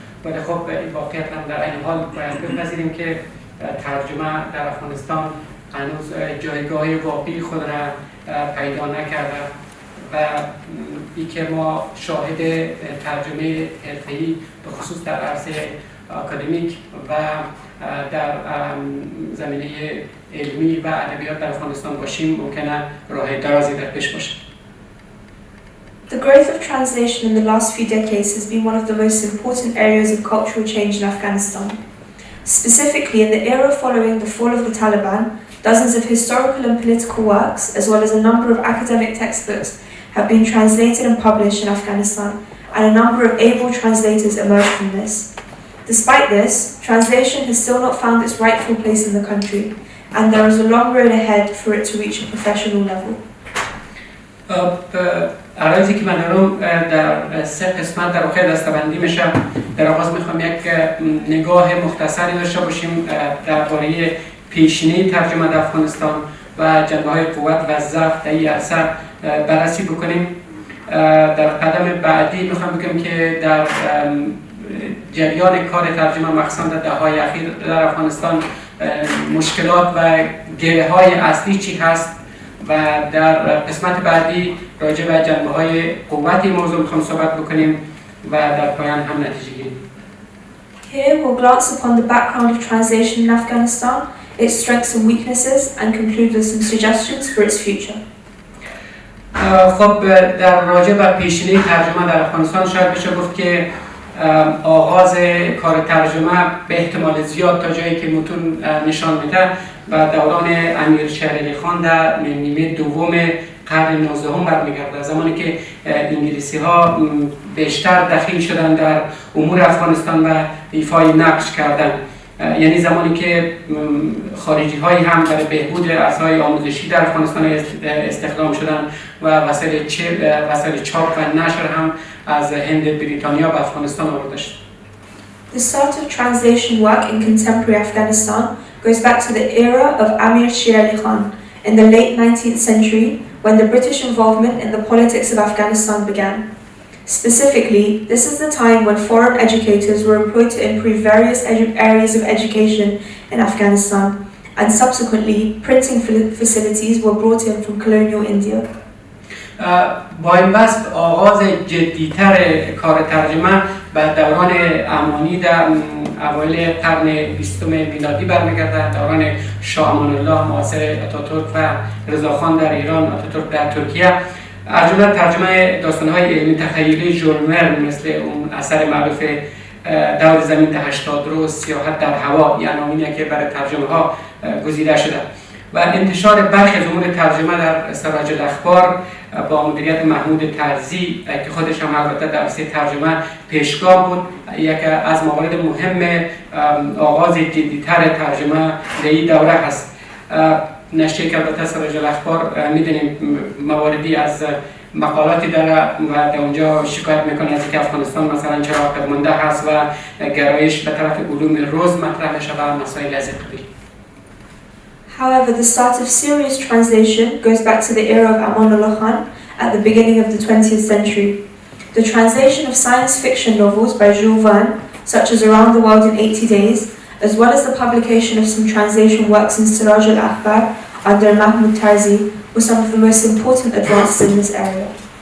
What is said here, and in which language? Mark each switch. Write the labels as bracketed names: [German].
[Persian] ولی خب این واقعیت هم در این حال باید بپذیریم که ترجمه در افغانستان هنوز جایگاه واقعی خود را پیدا نکرده و این که ما شاهد ترجمه حرفه‌ای به خصوص در عرصه اکادمیک و در زمینه علمی و ادبیات در افغانستان باشیم ممکنه راه درازی در پیش باشه. [English] The growth of translation in the last few decades has been one of the most important areas of cultural change in Afghanistan. Specifically, in the era following the fall of the Taliban, dozens of historical and political works, as well as a number of academic textbooks, have been translated and published in Afghanistan, and a number of able translators emerged from this. Despite this, translation has still not found its rightful place in the country, and there is a long road ahead for it to reach a professional level. [Persian] عرضی که من دارم در 3 قسمت در واقع دسته‌بندی میشه. در آغاز میخوام یک نگاه مختصری داشته باشیم درباره پیشینه ترجمه در افغانستان و جنبه‌های قوت و ضعف در این عرصه بررسی بکنیم. در قدم بعدی میخوام بگم که در جریان کار ترجمه مخصوصا در دهه‌های اخیر در افغانستان مشکلات و گره‌های اصلی چی هست و در قسمت بعدی راجع به جنبه‌های قوت موضوع می‌خوام صحبت بکنیم و در پایان هم نتیجه گیری. [English] Here we'll glance upon the background of translation in Afghanistan, its strengths and weaknesses, and conclude with some suggestions for its future. [Persian] خب در راجع به پیشینه ترجمه در افغانستان شاید بشه گفت که آغاز کار ترجمه به احتمال زیاد تا جایی که متون نشان میده و دوران امیر شیر علی خان در نیمه دوم قرن 19 برمیگرده، زمانی که انگلیسی ها بیشتر دخیل شدن در امور افغانستان و ایفای نقش کردن، یعنی زمانی که خارجی هایی هم برای بهبود عرصه‌های آموزشی در افغانستان استخدام شدن و وسایل چاپ و نشر هم از هند بریتانیا به افغانستان آورده شد. [English] The start of translation work in contemporary Afghanistan goes back to the era of Amir Shir Ali Khan in the late 19th century, when the British involvement in the politics of Afghanistan began. Specifically, this is the time when foreign educators were employed to improve various areas of education in Afghanistan, and subsequently, printing facilities were brought in from colonial India. [Persian] با این بست آغاز جدیتر کار ترجمه به دوران امانی در اوایل قرن 20 میلادی برمیگرده، دوران شاه امان الله معاصر آتاتورک و رضاخان در ایران، آتاتورک در ترکیه. از جمله ترجمه داستان‌های علمی تخیلی ژول ورن مثل اون اثر معروف دور زمین تا 80 روز، سیاحت در هوا، یعنی عناوینی که برای ترجمه ها گزیده شده و انتشار برخی از امور ترجمه در سراج الاخبار با مدیریت محمود طرزی که خودش هم البته در عرصه ترجمه پیشگام بود، یک از موارد مهم آغاز جدی‌تر ترجمه در این دوره هست. نشریه که البته سراج الاخبار میدونیم مواردی از مقالاتی داره و در اونجا شکایت میکنه از اینکه افغانستان مثلا چرا عقب مانده هست و گرایش به طرف علوم روز مطرح میشه و مسائل از این قبیل. [English] However, the start of serious translation goes back to the era of Amanullah Khan at the beginning of the 20th century. The translation of science fiction novels by Jules Verne, such as Around the World in 80 Days, as well as the publication of some translation works in Siraj al-Akhbar under Mahmoud Tarzi, were some of the most important advances in this area.